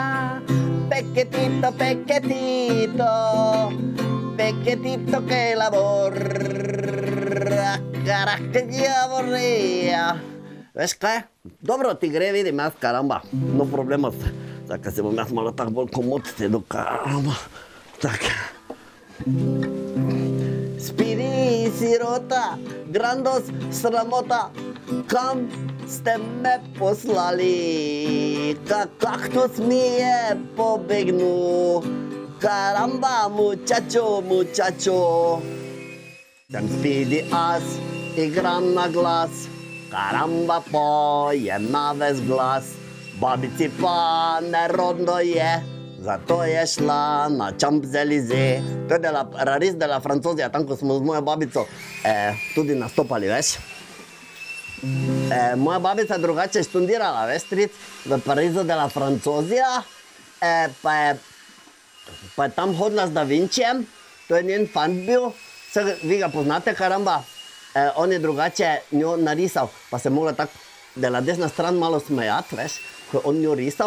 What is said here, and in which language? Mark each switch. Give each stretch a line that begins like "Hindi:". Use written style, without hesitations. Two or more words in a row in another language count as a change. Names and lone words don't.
Spanish: Pequetito, pequetito, pequetito que labor. Carajo, que aburría.
Slovenian: Veš kaj? Dobro ti gre, vidim jaz, karamba.
Spanish: No problema.
Slovenian: Zdaj, se bom jaz malo tako bolj komod sedel, karamba. Tak. Spidi, sirota, grandos, sramota, kam ste me poslali? Kaktus mi je pobegnul, karamba,
Spanish: muchacho, muchacho.
Slovenian: Sem Spidi as, igram na glas, karamba pojem na ves glas, babici pa nerodno je. Zato je šla na Champs-Élysées. To je Raris
Spanish: de la
Slovenian: Francozija, tam ko smo z mojo babico tudi nastopali, veš. Moja babica je drugače študirala, veš, stric, v Parizu
Spanish: de la
Slovenian: Francozija, pa je tam hodila z Da Vincijem, to je njen fant bil, vi ga poznate, karamba, on je drugače njo narisal, pa se mogla tako, da la desna stran malo smejati, veš, ko je on njo risal.